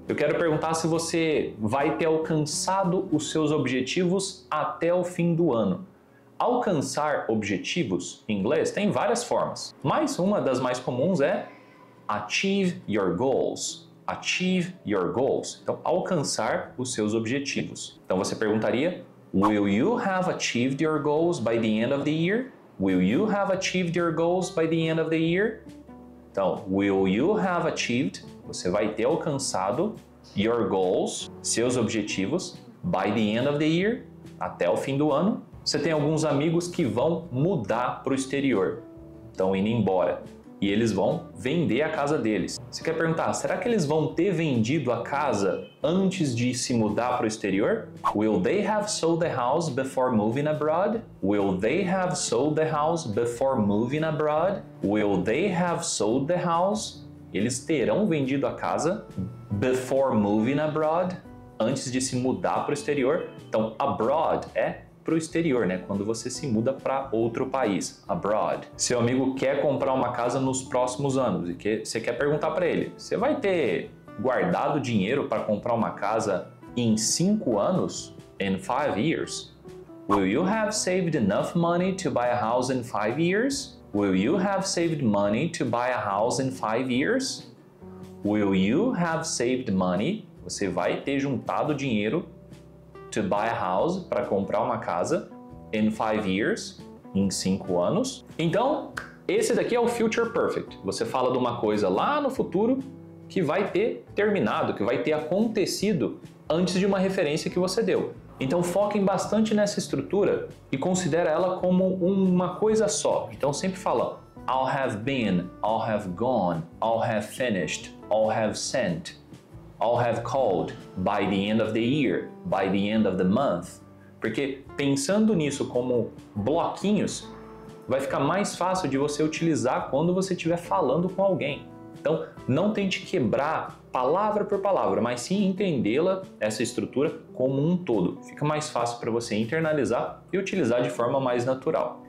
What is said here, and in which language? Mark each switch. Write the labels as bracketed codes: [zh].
[pt] Eu quero perguntar se você vai ter alcançado os seus objetivos até o fim do ano. Alcançar objetivos, em inglês, tem várias formas, mas uma das mais comuns é [en] achieve your goals. Achieve your goals. [pt] Então, alcançar os seus objetivos. Então, você perguntaria, [en] will you have achieved your goals by the end of the year? Will you have achieved your goals by the end of the year? Então, will you have achieved? [pt] Você vai ter alcançado [en] your goals, [pt] seus objetivos, [en] by the end of the year, [pt] até o fim do ano. Você tem alguns amigos que vão mudar para o exterior, estão indo embora, e eles vão vender a casa deles. Você quer perguntar, será que eles vão ter vendido a casa antes de se mudar para o exterior? [en] Will they have sold the house before moving abroad? Will they have sold the house before moving abroad? Will they have sold the house? [pt] Eles terão vendido a casa [en] before moving abroad, [pt] antes de se mudar para o exterior. Então, abroad é para o exterior, né? Quando você se muda para outro país, abroad. Seu amigo quer comprar uma casa nos próximos anos e você quer perguntar para ele, você vai ter guardado dinheiro para comprar uma casa em 5 anos? [en] In 5 years? Will you have saved enough money to buy a house in 5 years? Will you have saved money to buy a house in 5 years? Will you have saved money? [pt] Você vai ter juntado dinheiro [en] to buy a house, [pt] para comprar uma casa, [en] in 5 years, [pt] em 5 anos. Então, esse daqui é o Future Perfect. Você fala de uma coisa lá no futuro que vai ter terminado, que vai ter acontecido antes de uma referência que você deu. Então foquem bastante nessa estrutura e considera ela como uma coisa só. Então sempre fala [en] I'll have been, I'll have gone, I'll have finished, I'll have sent, I'll have called by the end of the year, by the end of the month. [pt] Porque pensando nisso como bloquinhos, vai ficar mais fácil de você utilizar quando você estiver falando com alguém. Então, não tente quebrar palavra por palavra, mas sim entendê-la, essa estrutura, como um todo. Fica mais fácil para você internalizar e utilizar de forma mais natural.